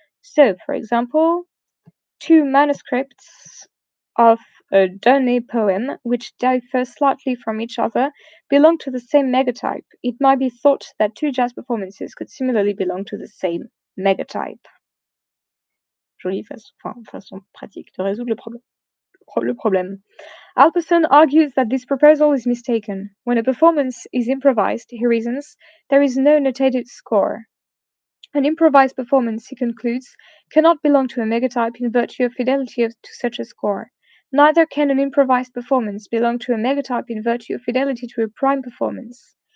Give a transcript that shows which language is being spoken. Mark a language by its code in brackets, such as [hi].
[en] So, for example, two manuscripts of a Donnay poem, which differ slightly from each other, belong to the same megatype. It might be thought that two jazz performances could similarly belong to the same megatype. [fr] Jolie façon pratique de résoudre le problème. [en] Alperson argues that this proposal is mistaken. When a performance is improvised, he reasons, there is no notated score. An improvised performance, he concludes, cannot belong to a megatype in virtue of fidelity to such a score. Neither can an improvised performance belong to a megatype in virtue of fidelity to a prime performance.